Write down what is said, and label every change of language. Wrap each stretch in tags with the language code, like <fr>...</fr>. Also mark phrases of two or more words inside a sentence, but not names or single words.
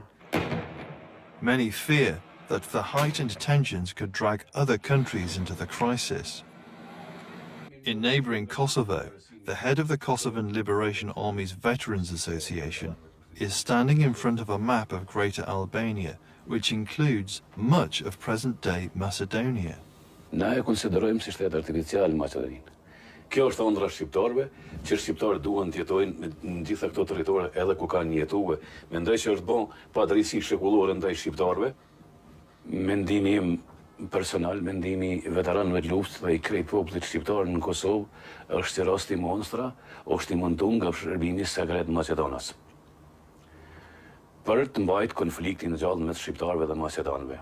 <en>Many fear that the heightened tensions could drag other countries into the crisis. In neighboring Kosovo, the head of the Kosovan Liberation Army's Veterans Association is standing in front of a map of Greater Albania, which includes much of present-day Macedonia.</en> <sq>Na e konsiderojmë si shtet artificial Maqedoninë. Kjo është ëndra shqiptarëve, që shqiptarët duan të jetojnë në gjitha këto territore edhe ku kanë jetuar. Mendoj që është bon padrejtësi shekullore ndaj shqiptarëve. Mendimi im personal, mendimi i veteranëve të luftës dhe i krejt popullit shqiptar në Kosovë është që rasti monstra është i munduar nga shërbimi sekret Maqedonas për të mbajtur konfliktin e gjallë mes shqiptarëve dhe maqedonëve.</sq>